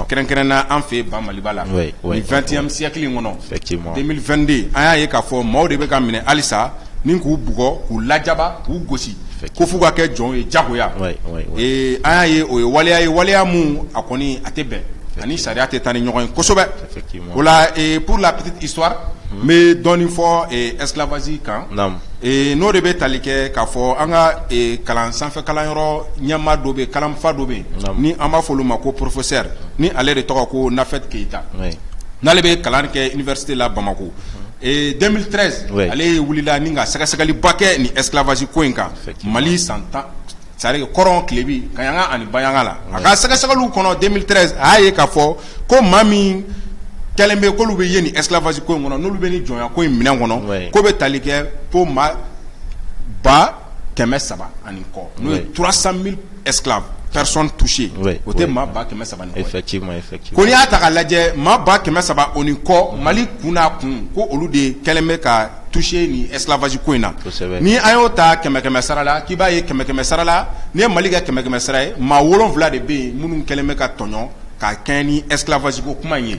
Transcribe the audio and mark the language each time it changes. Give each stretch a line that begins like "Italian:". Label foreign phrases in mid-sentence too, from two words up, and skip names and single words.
Bambara: kɛrɛnkɛrɛnna an fɛ Ba Maliba la ni
French: 20e siècle
Bambara: in kɔnɔ 2022 an y'a ye k'a fɔ maaw de bɛ ka minɛ halisa ni k'u bugɔ k'u lajaba k'u gosi ko f'u ka kɛ jɔn ye jagoya an y'a ye o ye waleya mun a kɔni a tɛ bɛn ani sariya tɛ taa ni ɲɔgɔn ye kosɛbɛ o la
French: pour la petite histoire
Bambara: n bɛ dɔɔnin fɔ esclavage kan n'o de bɛ tali kɛ k'a fɔ an ka sanfɛ kalanyɔrɔ ɲɛmaa dɔ bɛ yen kalanfa dɔ bɛ yen ni an b'a fɔ olu ma ko professeur ni ale de tɔgɔ ko Nafet Keita n'ale bɛ kalan kɛ université la Bamako 2013 ale wulila ni ka sɛgɛsɛgɛliba kɛ ni esclavage ko in kan Mali san 10
French: c'est-à-dire
Bambara: kɔrɔn tilebi kaɲanga ani baɲanga la a ka sɛgɛsɛgɛliw kɔnɔ 2013 a y'a ye k'a fɔ ko maa min kɛlen bɛ k'olu bɛ ye ni esclavage ko in kɔnɔ n'olu bɛ ni jɔnya ko in minɛn kɔnɔ ko bɛ tali kɛ po maa 300,000 ani kɔ n'o ye 300,000
French: esclaves personnes touchées
Bambara: o tɛ maa 300,000 ni kɔ
French: effectivement
Bambara: ko n'i y'a ta k'a lajɛ maa 300,000 o ni kɔ Mali kun n'a kun ko olu de kɛlen bɛ ka touché ni esclavage ko in na ni an y'o ta 100 sara la k'i b'a ye 100 sara la ni ye Mali kɛ 100 sara ye maa 7 de bɛ yen minnu kɛlen bɛ ka tɔɲɔ ka kɛɲɛ ni esclavage ko kuma in ye